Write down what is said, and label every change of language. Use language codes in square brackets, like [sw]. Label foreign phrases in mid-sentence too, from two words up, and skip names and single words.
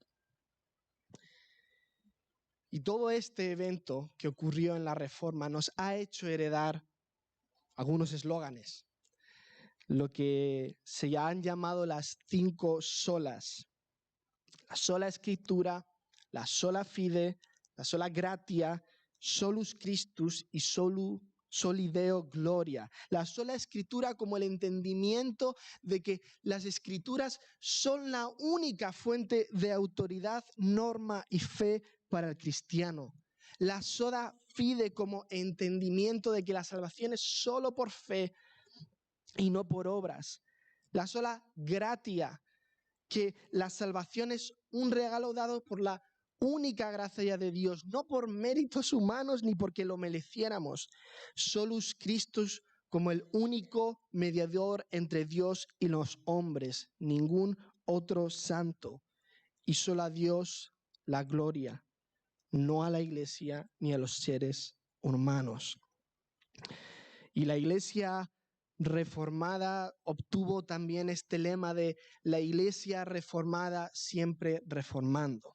[es] Y todo este evento que ocurrió en la Reforma nos ha hecho heredar algunos eslóganes, lo que se han llamado las 5 solas. La sola Escritura, [la] la sola fide, la sola gratia, solus Christus y solus solideo gloria. [es] La sola escritura como el entendimiento de que las escrituras son la única fuente de autoridad, norma y fe para el cristiano. La [la] sola fide [es] como entendimiento de que la salvación es solo por fe y no por obras. La [la] sola gratia, [es] que la salvación es un regalo dado por la única gracia de Dios, no por méritos humanos ni porque lo mereciéramos. [la] Solus Christus [es] como el único mediador entre Dios y los hombres, ningún otro santo. Y solo a Dios la gloria, no a la iglesia ni a los seres humanos. Y la iglesia reformada obtuvo también este lema de la iglesia reformada siempre reformando.